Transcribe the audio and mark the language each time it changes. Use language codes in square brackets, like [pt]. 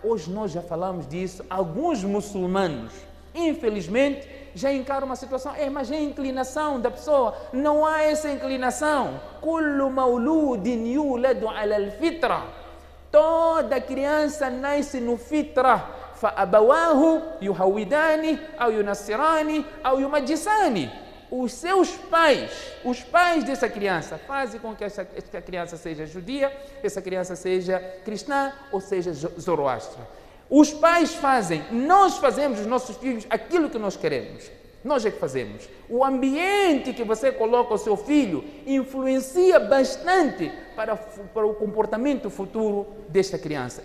[pt] Hoje nós já falamos disso. Alguns muçulmanos, infelizmente, já encaram uma situação: mas é a inclinação da pessoa. Não há essa inclinação. [ar] Kullu mauludin yuladu ala al-fitra. [pt] Toda criança nasce no fitra. [ar] فأبواه يهودانه أو ينصرانه أو يمجسانه. [pt] Os seus pais, os pais dessa criança, fazem com que essa criança seja judia, essa criança seja cristã ou seja zoroastra. Os pais fazem, nós fazemos os nossos filhos aquilo que nós queremos. Nós é que fazemos. O ambiente que você coloca o seu filho influencia bastante para o comportamento futuro desta criança.